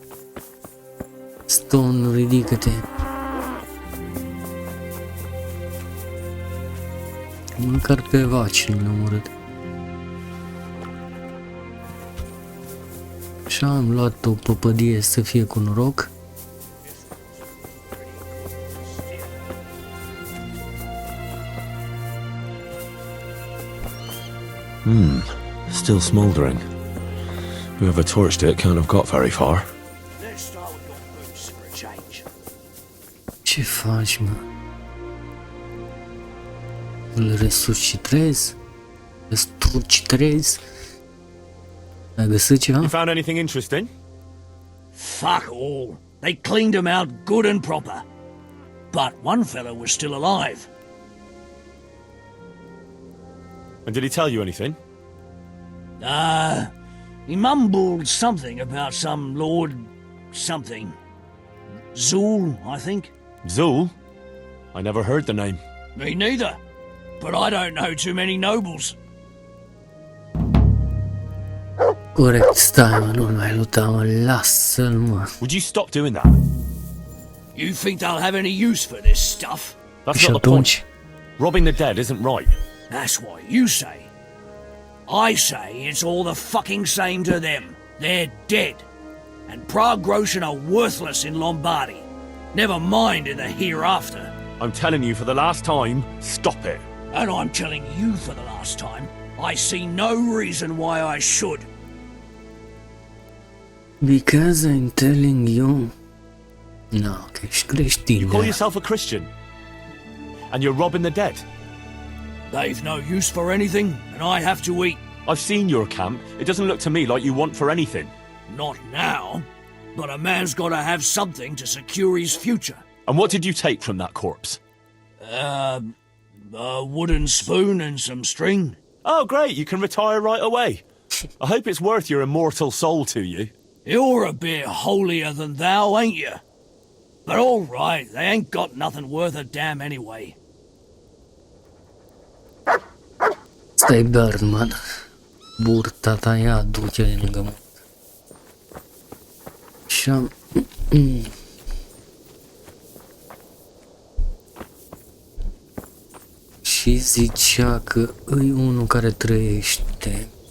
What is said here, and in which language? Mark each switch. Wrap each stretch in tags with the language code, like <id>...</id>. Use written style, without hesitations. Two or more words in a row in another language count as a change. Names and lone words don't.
<ro>Stone, ridică-te. Măcar pe vaci nu l-am omorât. Și am luat o păpădie să fie cu noroc.</ro> <en>Still smouldering. Whoever torched it can't have got very far. Let's start with your boots for a change. Ce faci, mă? Îl resuscitezi? Resuscitezi? Ai găsit ceva? You found anything interesting? Fuck all. They cleaned him out good and proper. But one fellow was still alive. And did he tell you anything? He mumbled something about some Lord something. Zul, I think. Zul? I never heard the name. Me neither. But I don't know too many nobles.</en> <ro>Corect, stai, mă, nu mai luta, mă, lasă-l, mă.</ro> <en>Would you stop doing that? You think they'll have any use for this stuff? That's</en> <ro>Și</ro> <en>not the point.</en> <ro>atunci,</ro> <en>Robbing the dead isn't right. That's what you say. I say it's all the fucking same to them. They're dead. And Prague-Groshen are worthless in Lombardy. Never mind in the hereafter. I'm telling you for the last time, stop it. And I'm telling you for the last time, I see no reason why I should. because I'm telling you... No,</en> <ro>că ești creștin.</ro> <en>You call yourself a Christian? And you're robbing the dead? They've no use for anything, and I have to eat. I've seen your camp. It doesn't look to me like you want for anything. Not now, but a man's got to have something to secure his future. And what did you take from that corpse? A wooden spoon and some string. Oh, great, you can retire right away. I hope it's worth your immortal soul to you. You're a bit holier than thou, ain't you? But all right, they ain't got nothing worth a damn anyway.</en> <ro>Stai, Bearman. Burta ta, ia, du-te lângă mă. Și-am... Și zicea că îi unul care trăiește.</ro>